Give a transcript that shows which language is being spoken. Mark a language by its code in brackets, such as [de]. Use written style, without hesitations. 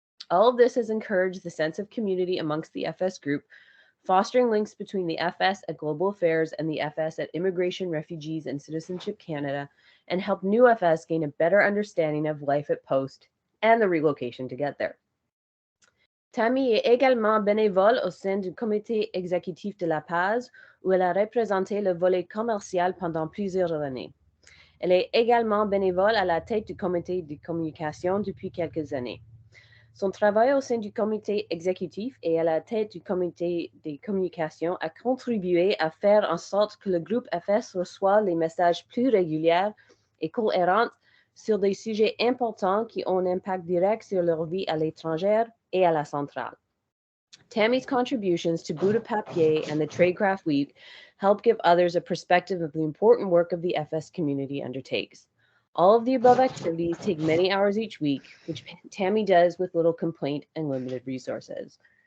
[en] All of this has encouraged the sense of community amongst the FS group, fostering links between the FS at Global Affairs and the FS at Immigration, Refugees, and Citizenship Canada, and helped new FS gain a better understanding of life at Post and the relocation to get there. [fr] Tammy est également bénévole au sein du comité exécutif de l'APASE, où elle a représenté le volet commercial pendant plusieurs années. Elle est également bénévole à la tête du comité de communication depuis quelques années. Son travail au sein du comité exécutif et à la tête du comité de communication a contribué à faire en sorte que le groupe FS reçoit les messages plus réguliers et cohérents sur des sujets importants qui ont un impact direct sur leur vie à l'étranger et à la centrale. [en] Tammy's contributions to Buddha Papier and the Tradecraft Week help give others a perspective of the important work of the FS community undertakes. All of the above activities take many hours each week, which Tammy does with little complaint and limited resources.